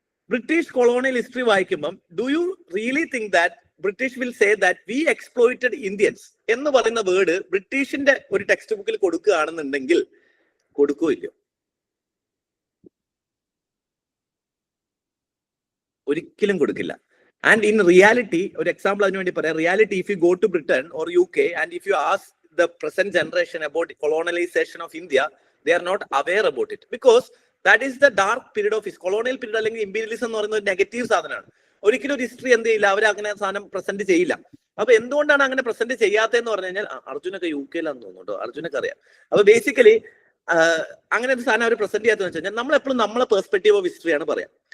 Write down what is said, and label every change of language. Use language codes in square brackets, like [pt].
[ml] British colonial history വായിക്കുമ്പം [en] do you really think that British will say that we exploited Indians [ml] എന്ന് പറയുന്ന word ബ്രിട്ടീഷിന്റെ ഒരു text ബുക്കിൽ കൊടുക്കുകയാണെന്നുണ്ടെങ്കിൽ കൊടുക്കുകയില്ല? ഒരിക്കലും കൊടുക്കില്ല. ആൻഡ് ഇൻ റിയാലിറ്റി, ഒരു എക്സാമ്പിൾ അതിനു വേണ്ടി പറയാം. Reality, [en] If you go to Britain or UK and if you ask the present generation about colonialization of India, they are not aware about it because that is the dark period of his colonial period. [ml] അല്ലെങ്കിൽ imperialism എന്ന് പറയുന്ന ഒരു negative സാധനമാണ്. ഒരിക്കലും ഒരു history എന്ത് ചെയ്യില്ല, അവർ അങ്ങനെ സാധനം പ്രസന്റ് ചെയ്യില്ല. അപ്പൊ എന്തുകൊണ്ടാണ് അങ്ങനെ പ്രസന്റ് ചെയ്യാത്തതെന്ന് പറഞ്ഞു കഴിഞ്ഞാൽ, അർജുനൊക്കെ UK തോന്നുന്നു കേട്ടോ, അർജുനൊക്കെ അറിയാം. അപ്പൊ ബേസിക്കലി അങ്ങനെ ഒരു സാധനം അവർ പ്രസന്റ് ചെയ്യാത്തതെന്ന് വെച്ച് കഴിഞ്ഞാൽ നമ്മൾ എപ്പോഴും നമ്മളെ പെർസ്പെക്റ്റീവ് ഓഫ് ഹിസ്റ്ററിയാണ് പറയാം.